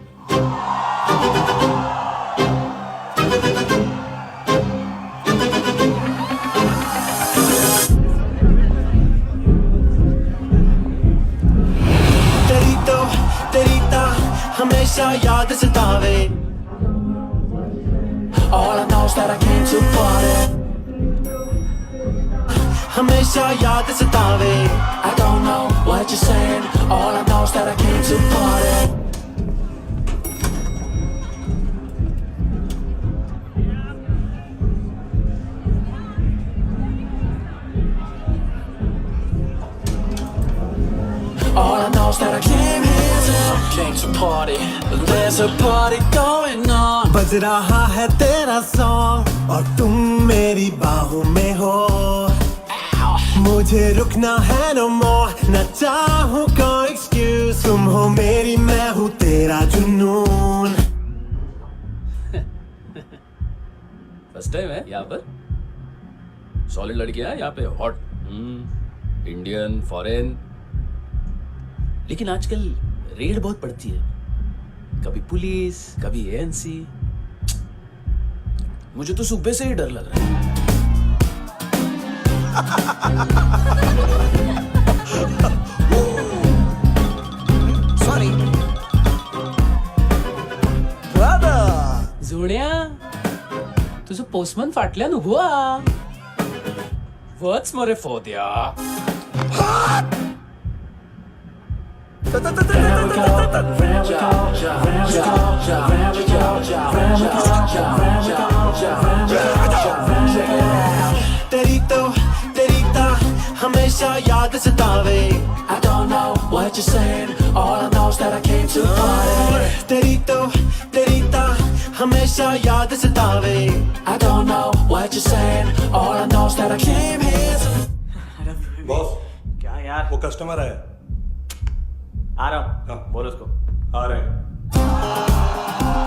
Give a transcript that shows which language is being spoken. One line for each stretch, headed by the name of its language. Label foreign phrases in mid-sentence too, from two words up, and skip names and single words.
Hindi: हमेशा याद सतावे।
English: All I know is that I came to party.
Hindi: हमेशा याद सतावे।
English: I don't know what you're saying. All I know is that I came to party. All I know is that I came to party. There's a party going on.
Hindi: बज रहा है तेरा सॉन्ग और तुम मेरी बाहों में हो। मुझे रुकना है
English: no more,
Hindi: न चाहूँ कोई excuse। तुम हो मेरी, मैं हूँ तेरा जुनून।
English: first time
Hindi: है यहाँ पर। सॉलिड लड़कियां हैं यहाँ पे,
English: hot Indian,
Hindi: फॉरेन। लेकिन आजकल रेड बहुत पड़ती है, कभी पुलिस, कभी एएनसी। मुझे तो सुबह से ही डर लग रहा है। सॉरी
Konkani: जोड्या, तुझं पोस्टमन फाटल्यान उभो हा. वच मरे फोद्या.
Hindi: तेरी तो हमेशा याद सतावे.
English: I don't know what you're saying. All I know is that I came to party.
Hindi: तेरी तो हमेशा याद सतावे.
English: I don't know what you're saying. All I know is that I came here.
Hindi: बॉस, क्या यार? वो कस्टमर है. आ रहा हूँ. बोल उसको. आ रहे हैं.